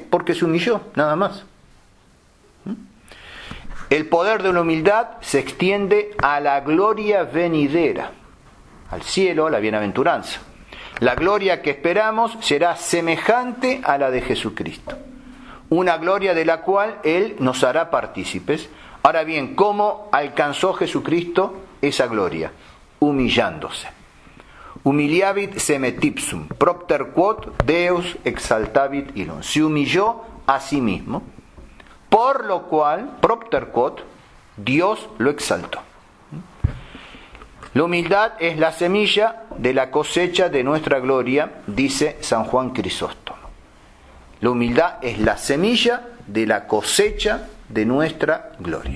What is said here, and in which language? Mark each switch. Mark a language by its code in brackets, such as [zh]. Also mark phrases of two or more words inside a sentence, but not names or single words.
[es] Porque se humilló, nada más. El poder de la humildad se extiende a la gloria venidera, al cielo, a la bienaventuranza. La gloria que esperamos será semejante a la de Jesucristo. Una gloria de la cual Él nos hará partícipes. Ahora bien, ¿cómo alcanzó Jesucristo esa gloria? Humillándose. [la] Humiliavit se metipsum, propter quod Deus exaltavit illum. [es] Se humilló a sí mismo, por lo cual, [la] propter quod, [es] Dios lo exaltó. La humildad es la semilla de la cosecha de nuestra gloria, dice San Juan Crisóstomo. La humildad es la semilla de la cosecha de nuestra gloria.